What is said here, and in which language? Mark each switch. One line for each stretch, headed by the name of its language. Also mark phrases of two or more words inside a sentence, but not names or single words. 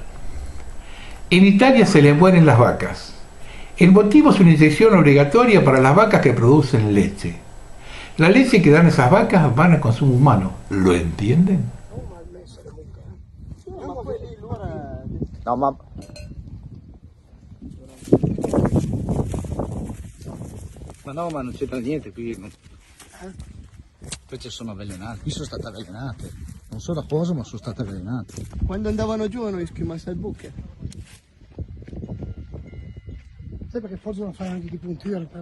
Spanish: En Italia se les mueren las vacas. El motivo es una inyección obligatoria para las vacas que producen leche. La leche que dan esas vacas van al consumo humano. ¿Lo entienden? No,
Italian: ma... Ma no, ma non c'entra niente qui. Queste sono avvelenate, qui sono state avvelenate. Non so da cosa, ma sono state avvelenate. Quando andavano giù hanno schiumato il buche. Sai perché forse non fai anche di punture per...